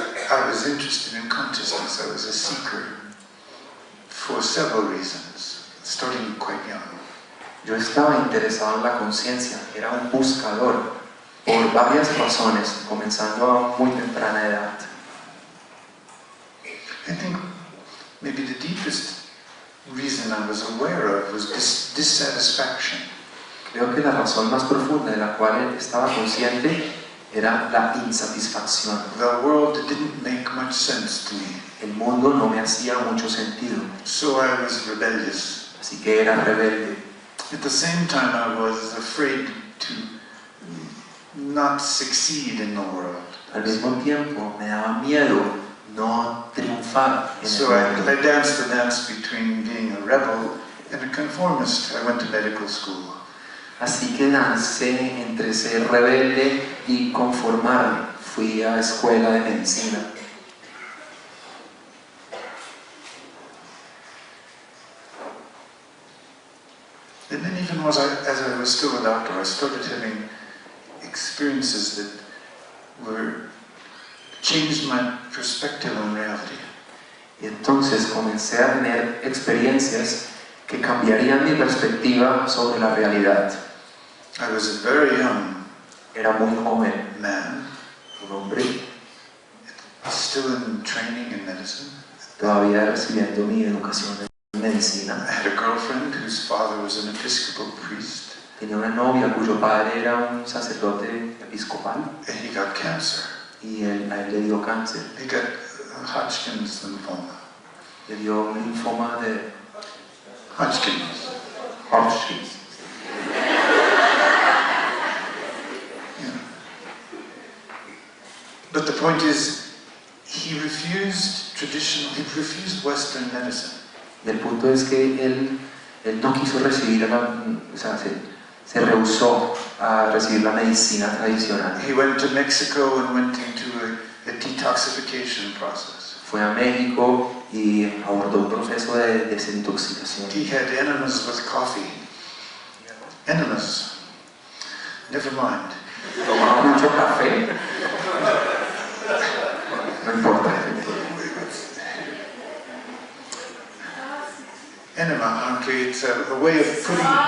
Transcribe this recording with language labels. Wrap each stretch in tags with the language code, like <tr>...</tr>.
<en>I was interested in consciousness. I was a seeker for several reasons, starting quite young.</en> <es>Yo estaba interesado en la conciencia, era un buscador por varias razones, comenzando a muy temprana edad.</es> <en>I think maybe the deepest reason I was aware of was dissatisfaction.</en> <es>Creo que la razón más profunda de la cual estaba consciente era la insatisfacción.</es> <en>The world didn't make much sense to me.</en> <es>El mundo no me hacía mucho sentido.</es> <en>So I was rebellious.</en> <es>Así que era rebelde.</es> <en>At the same time, I was afraid to not succeed in the world.</en> <es>Al mismo tiempo, me daba miedo no triunfar en</es> <en>So</en> <es>el mundo.</es> <en>I danced the dance between being a rebel and a conformist. I went to medical school.</en> <es>Así que dancé entre ser rebelde y conformarme. Fui a escuela de medicina.</es> <en>And then even as I was still a doctor, I started having experiences that changed my perspective on reality.</en> <es>Y entonces comencé a tener experiencias que cambiarían mi perspectiva sobre la realidad.</es> <en>I was a very young</en> <es>Era muy joven,</es> <en>man,</en> <es>un hombre,</es> <en>still in training in medicine.</en> <es>todavía recibiendo mi educación en medicina.</es> <en>I had a girlfriend whose father was an Episcopal priest.</en> <es>Tenía una novia cuyo padre era un sacerdote episcopal</es> <en>and he got cancer.</en> <es>y a él le dio cáncer.</es> <en>He got Hodgkin's lymphoma.</en> <es>Le dio un linfoma de</es> <en>Hodgkin's.</en> <es>Hodgkin.</es> <en>Yeah. But the point is, he refused Western medicine.</en> <es>Y el punto es que él no quiso recibir, o sea, se rehusó a recibir la medicina tradicional.</es> <en>He went to Mexico and went into a detoxification process.</en> <es>Fue a México y abordó un proceso de desintoxicación.</es> <en>He had enemas with coffee. Enemas. Never mind.</en> <es>Tomaba mucho café. No importa. Enema, aunque</es> <en>it's a way of putting...</en>